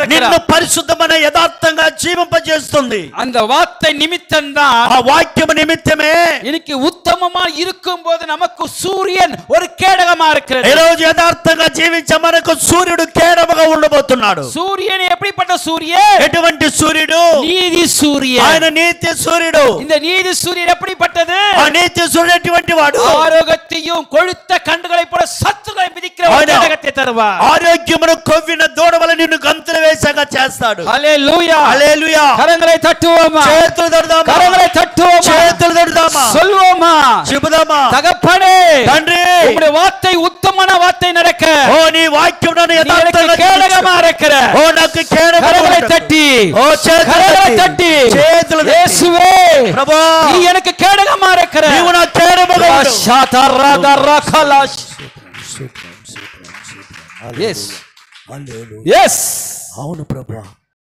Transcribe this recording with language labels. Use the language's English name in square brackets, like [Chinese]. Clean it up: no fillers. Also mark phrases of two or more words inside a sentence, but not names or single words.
[Telugu] నిన్ను [Tamil] இருக்கிறார். [Telugu] పరిశుద్ధమైన యథార్థంగా జీవింపజేస్తుంది. [Tamil] அந்த வார்த்தை நிமித்தம் தான் [Telugu] ఆ వాక్యం నిమిత్తమే [Tamil] இன்னைக்கு உத்தமமா இருக்கும்போது நமக்கு சூரியன் ஒரு கேடகமா [Telugu] ఈ [Tamil] இருக்கிறது. [Telugu] రోజు యథార్థంగా జీవించే మనకు సూర్యుడు కేడముగా ఉండబోతున్నాడు. [Tamil] சூரியன் எப்படிப்பட்ட சூரியன்? [Telugu] ఎటువంటి సూర్యుడు? [Tamil] நீதி சூரியன். [Telugu] ఆయన నీతి సూర్యుడు. [Tamil] இந்த நீதி சூரியன் எப்படிப்பட்டது? [Telugu] ఆ నీతి సూర్యుడు ఎటువంటి వాడు? [Tamil] ஆரோக்கியத்தையும் கொழுத்த கண்டுகளை போல சத்துருவை மிதிக்கிற ஒரு கேடகத்தை தருவார். [Telugu] ఆరోగ్యమును కొవ్విన దూడ వలె నిన్ను గంతులు వేసాగా చేస్తాడు. [Tamil] ஹல்லேலூயா. [Telugu] హల్లెలూయా. [Tamil] கரங்களை தட்டுவோமா? [Telugu] చేతులు తడదామా? [Tamil] கரங்களை தட்டுவோமா? [Telugu] చేతులు తడదామా? [Tamil] சொல்வோமா? [Telugu] చెబుదామా? [Tamil] தகப்பனே, [Telugu] తండ్రి, [Tamil] உம்முடைய வார்த்தை உத்தமமான வார்த்தை நடக்க [Telugu] ఓ నీ వాక్యం నన్ను [Tamil] நீ எனக்கு [Telugu] యథార్థంగా [Tamil] கேடகமா இருக்கிற. [Telugu] ఓ నాకు కేడముగా [Tamil] கரங்களை [Telugu] ఉండు. [Tamil] தட்டி, [Telugu] ఓ చేతులు [Tamil] கரங்களை [Telugu] తట్టి, [Tamil] தட்டி, [Telugu] చేతులు తట్టి, [Tamil] இயேசுவே, [Telugu] ప్రభువా [Tamil] நீ எனக்கு கேடகமா இருக்கிற. [Telugu] నీవు నా కేడముగా ఉండు. [English] Yes. Yes. [Telugu] అవును ప్రభువా.